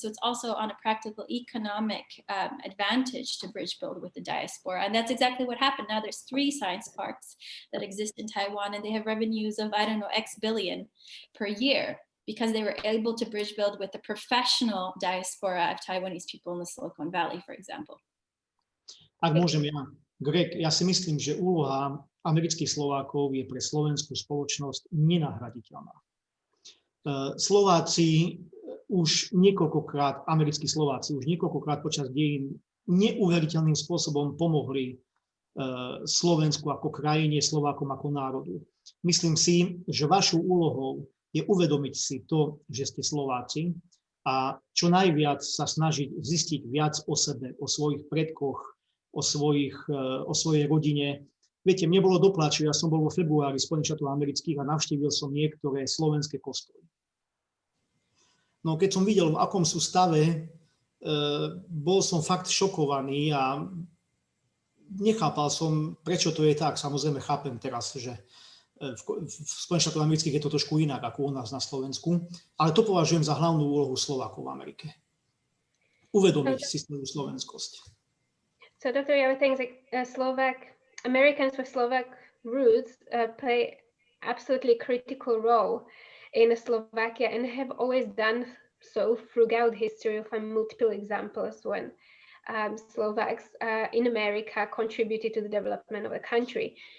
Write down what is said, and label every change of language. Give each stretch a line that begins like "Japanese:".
English: So it's also on a practical economic advantage to bridge build with the diaspora. And that's exactly what happened. Now there's 3 science parks that exist in Taiwan, and they have revenues of, I don't know, X billion per year, because they were able to bridge build with the professional diaspora of Taiwanese people in the Silicon Valley, for example.
Slovak: Ak môžem ja, Greg, ja si myslím, že úloha amerických Slovákov je pre slovenskú spoločnosť nenahraditeľná. Slováci už niekoľkokrát, americkí Slováci už niekoľkokrát počas dejín neuveriteľným spôsobom pomohli Slovensku ako krajine, Slovákom ako národu. Myslím si, že vašou úlohou je uvedomiť si to, že ste Slováci, a čo najviac sa snažiť zistiť viac o sebe, o svojich predkoch, o svojej rodine. Viete, mne bolo do pláču, ja som bol vo februári v Spojených štátoch amerických a navštívil som niektoré slovenské kostoly. No keď som videl, v akom sú stave, bol som fakt šokovaný a nechápal som, prečo to je tak. Samozrejme chápem teraz, že v Spojených štátoch amerických je to trošku inak ako u nás na Slovensku, ale to považujem za hlavnú úlohu Slovákov v Amerike. Uvedomiť si svoju slovenskosť.
English: So Dr. Javor thinks Americans with Slovak roots play absolutely critical role in Slovakia and have always done so throughout history. Of multiple examples when Slovaks in America contributed to the development of the country.